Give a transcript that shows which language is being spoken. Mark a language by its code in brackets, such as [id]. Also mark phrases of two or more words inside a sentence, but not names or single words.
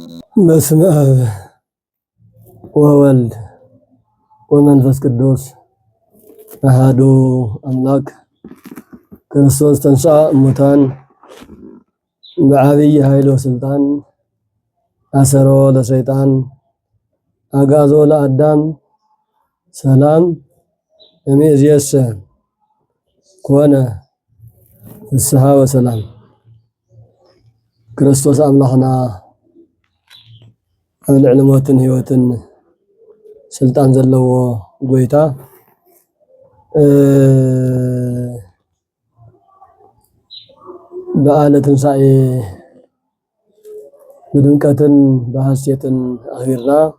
[gez] በስመ አብ ወወልድ ወመንፈስ ቅዱስ አሐዱ አምላክ ክርስቶስ ተንሥአ እሙታን በዐቢይ ኃይል ወሥልጣን አሰሮ ለሰይጣን አግዓዞ ለአዳም ሰላም እምይእዜሰ ኮነ ፍስሐ ወሰላም። [ti] ክርስቶስ አምላኽና ኣብ ልዕሊ ሞትን ህይወትን ስልጣን ዘለዎ ጎይታ በዓለ ትንሣኤ ብድምቀትን በሐሴትን አኽቢርና